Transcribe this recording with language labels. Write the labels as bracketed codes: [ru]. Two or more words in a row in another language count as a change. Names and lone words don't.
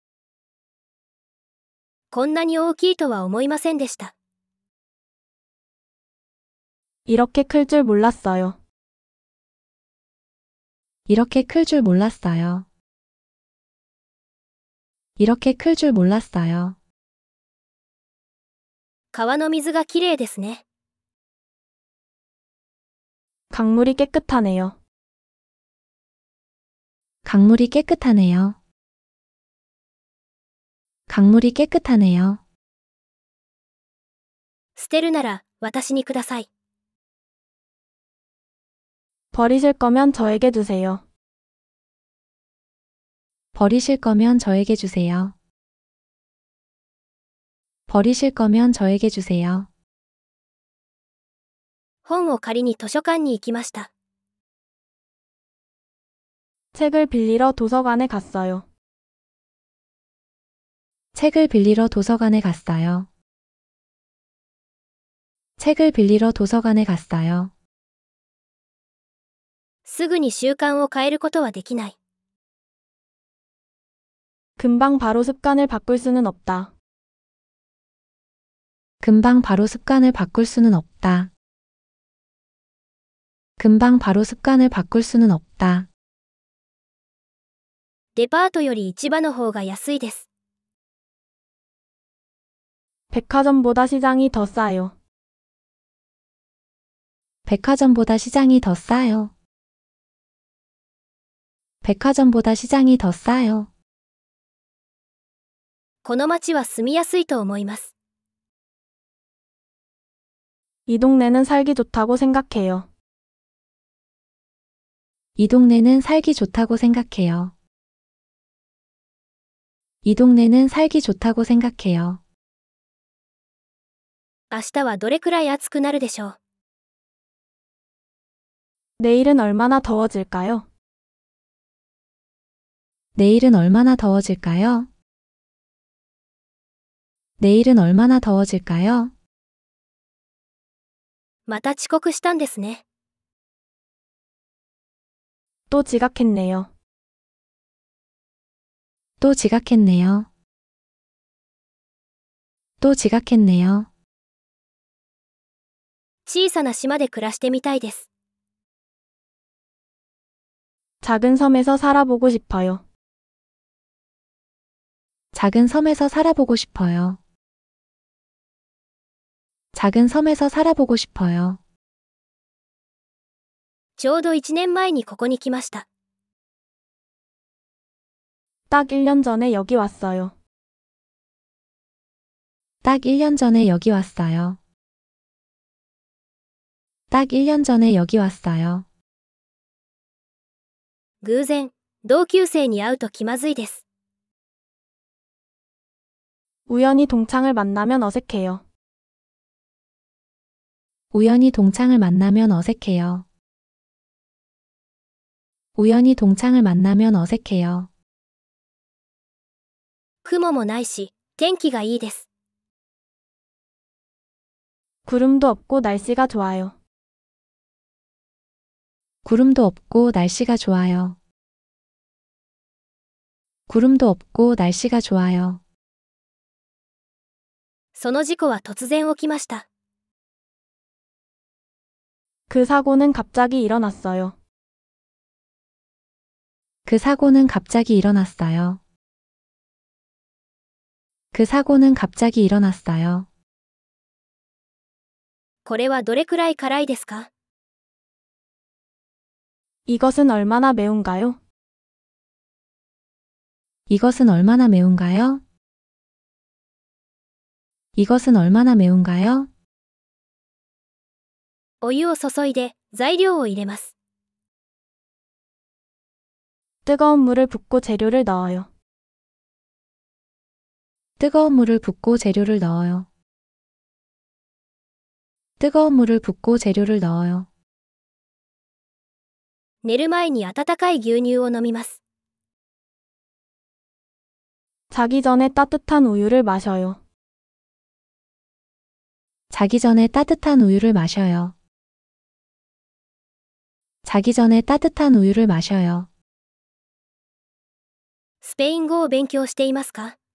[ja] こんなに大きいとは思いませんでした。 [ko] 이렇게 클 줄 몰랐어요. 이렇게 클 줄 몰랐어요. 이렇게 클 줄 몰랐어요. [ja] 川の水がきれいですね。 [ko] 강물이 깨끗하네요. 강물이 깨끗하네요. 강물이 깨끗하네요. [ja] 捨てるなら私にください。 [ko] 버리실 거면 저에게 주세요. 버리실 거면 저에게 주세요. 버리실 거면 저에게 주세요. [ja] 本を借りに図書館に行きました。 [ko] 책을 빌리러 도서관에 갔어요. 책을 빌리러 도서관에 갔어요. 책을 빌리러 도서관에 갔어요. [ja] すぐに習慣を変えることはできない。 [ko] 금방 바로 습관을 바꿀 수는 없다. 금방 바로 습관을 바꿀 수는 없다. 금방 바로 습관을 바꿀 수는 없다. [ja] デパートより市場の方が安いです。 [ko] 백화점보다 시장이 더 싸요. 백화점보다 시장이 더 싸요. 백화점보다 시장이 더 싸요. [ja] この町は住みやすいと思います。 [ko] 이 동네는 살기 좋다고 생각해요. 이 동네는 살기 좋다고 생각해요. 이 동네는 살기 좋다고 생각해요. [ja] 明日はどれくらい暑くなるでしょう。 [ko] 내일은 얼마나 더워질까요? 내일은 얼마나 더워질까요? 내일은 얼마나 더워질까요? [ja] また遅刻したんですね。 [ko] 또 지각했네요. 또 지각했네요. 또 지각했네요. [ja] 小さな島で暮らしてみたいです。 [ko] 작은 섬에서 살아보고 싶어요. 작은 섬에서 살아보고 싶어요. 작은 섬에서 살아보고 싶어요. [ja] ちょうど1年前にここに来ました。 [ko] 딱 1년 전에 여기 왔어요. 딱 1년 전에 여기 왔어요. 딱 1년 전에 여기 왔어요. [ja] 偶然、同級生に会うと気まずいです。 [ko] 우연히 동창을 만나면 어색해요. 우연히 동창을 만나면 어색해요. 우연히 동창을 만나면 어색해요. [ja] 雲もないし、天気がいいです。 [ko] 구름도 없고 날씨가 좋아요. 구름도 없고 날씨가 좋아요. 구름도 없고 날씨가 좋아요. [ja] その事故は突然起きました。 [ko] 그 사고는 갑자기 일어났어요. 그 사고는 갑자기 일어났어요. 그 사고는 갑자기 일어났어요. [ja] これはどれくらい辛いですか？ [ko] 이것은 얼마나 매운가요? 이것은 얼마나 매운가요? 이것은 얼마나 매운가요? [ja] お湯を注いで材料を入れます。 [ko] 뜨거운 물을 붓고 재료를 넣어요. 뜨거운 물을 붓고 재료를 넣어요. 뜨거운 물을 붓고 재료를 넣어요. [ja] 寝る前に温かい牛乳を飲みます。 [ko] 자기 전에 따뜻한 우유를 마셔요. 자기 전에 따뜻한 우유를 마셔요. 자기 전에 따뜻한 우유를 마셔요. [ja] スペイン語を勉強していますか？